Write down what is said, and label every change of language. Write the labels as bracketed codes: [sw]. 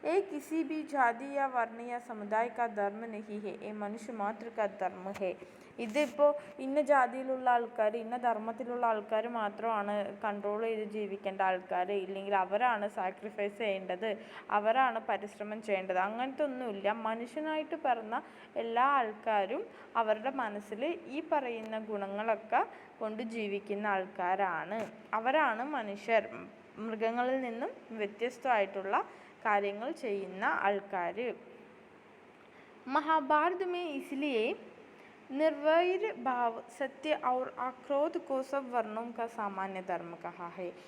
[hi] किसी भी जाति या वर्ण या समुदाय का धर्म नहीं है, ये मनुष्य मात्र का धर्म है. [ml] ഇതിപ്പോൾ ഇന്ന ജാതിയിലുള്ള ആൾക്കാർ, ഇന്ന ധർമ്മത്തിലുള്ള ആൾക്കാർ മാത്രമാണ് കൺട്രോൾ ചെയ്ത് ജീവിക്കേണ്ട ആൾക്കാർ, ഇല്ലെങ്കിൽ അവരാണ് സാക്രിഫൈസ് ചെയ്യേണ്ടത്, അവരാണ് പരിശ്രമം ചെയ്യേണ്ടത്, അങ്ങനത്തെ ഒന്നുമില്ല. മനുഷ്യനായിട്ട് പിറന്ന എല്ലാ ആൾക്കാരും അവരുടെ മനസ്സിൽ ഈ പറയുന്ന ഗുണങ്ങളൊക്കെ കൊണ്ട് ജീവിക്കുന്ന ആൾക്കാരാണ്. അവരാണ് മനുഷ്യർ. മൃഗങ്ങളിൽ നിന്നും വ്യത്യസ്തമായിട്ടുള്ള കാര്യങ്ങൾ ചെയ്യുന്ന ആൾക്കാർ. [hi] महाभारत में इसलिए निर्वैर भाव, सत्य और अक्रोध को सब वर्णों का सामान्य धर्म कहा है.